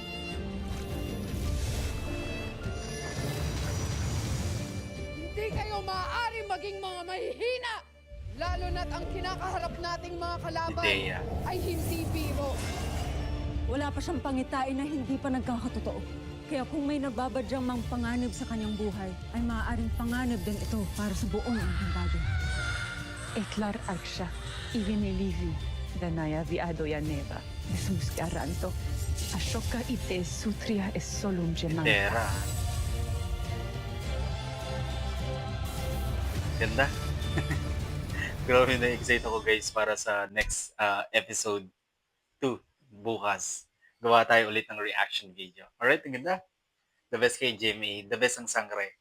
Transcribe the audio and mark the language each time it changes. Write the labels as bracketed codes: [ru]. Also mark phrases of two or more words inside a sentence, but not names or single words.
[tl] Hindi kayo maaari maging mga mahihina, lalo na't ang kinakaharap nating mga kalaban Ideya. ay hindi biro. Wala pa siyang pangitain na hindi pa nagkakatotoo. Kaya kung may nababadyang mang panganib sa kanyang buhay, ay maaaring panganib din ito para sa buong engkantado. Eklar Aksha, Ivinilivi, Danaya Viado Yaneva, Esmuscaranto, Ashoka Ite Sutria es Solum Gemanta. Tera. Ganda. Grabe na excite ako guys para sa [en] next episode [tl] 2 bukas. Gawa tayo ulit ng reaction video. Alright, ang ganda. [en] The best [tl] kay Jimmy, [en] the best [tl] ang sangre.